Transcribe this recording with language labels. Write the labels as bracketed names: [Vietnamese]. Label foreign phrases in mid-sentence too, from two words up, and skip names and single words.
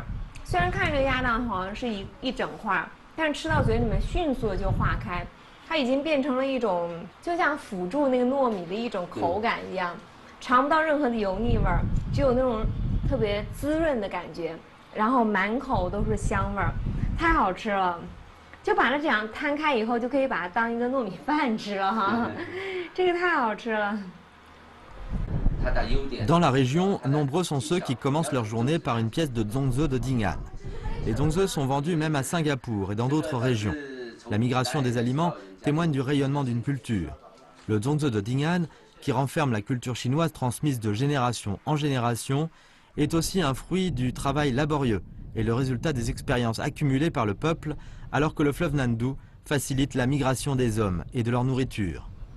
[Chinese] 虽然看着鸭蛋黄是一整块儿。 但是吃到嘴里面迅速的就化开，它已经变成了一种就像辅助那个糯米的一种口感一样，尝不到任何的油腻味儿，只有那种特别滋润的感觉，然后满口都是香味儿，太好吃了。就把它这样摊开以后，就可以把它当一个糯米饭吃了哈，这个太好吃了。 [French] Dans la région, nombreux sont ceux qui commencent leur journée par une pièce de zongzi de Ding'an. Les zongzi sont vendus même à Singapour et dans d'autres régions. La migration des aliments témoigne du rayonnement d'une culture. Le zongzi de Ding'an, qui renferme la culture chinoise transmise de génération en génération, est aussi un fruit du travail laborieux et le résultat des expériences accumulées par le peuple alors que le fleuve Nandu facilite la migration des hommes et de leur nourriture.